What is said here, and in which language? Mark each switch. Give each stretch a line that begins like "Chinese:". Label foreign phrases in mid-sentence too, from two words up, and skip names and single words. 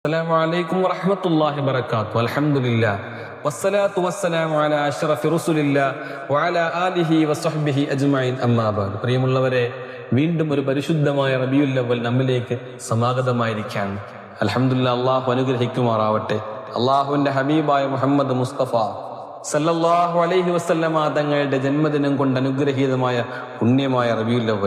Arabic: السلام عليكم ورحمة الله وبركاته. الحمد لله والصلاة والسلام على أشرف رسول الله وعلى آله وصحبه أجمعين أما بعد.
Malayalam: പ്രിയമുള്ളവരെ, വീണ്ടും ഒരു പരിശുദ്ധമായ റബീഉൽ അവ്വൽ നമ്മിലേക്ക് സമാഗതമായിരിക്കുകയാണ്. അൽഹംദുലില്ലാഹ്, അള്ളാഹു അനുഗ്രഹിക്കുമാറാവട്ടെ. അള്ളാഹുവിന്റെ ഹബീബായ മുഹമ്മദ് മുസ്തഫ
Arabic: صلى الله عليه وسلم
Malayalam: തങ്ങളുടെ ജന്മദിനം കൊണ്ട് അനുഗ്രഹീതമായ പുണ്യമായ റബീഉൽ അവ്വൽ.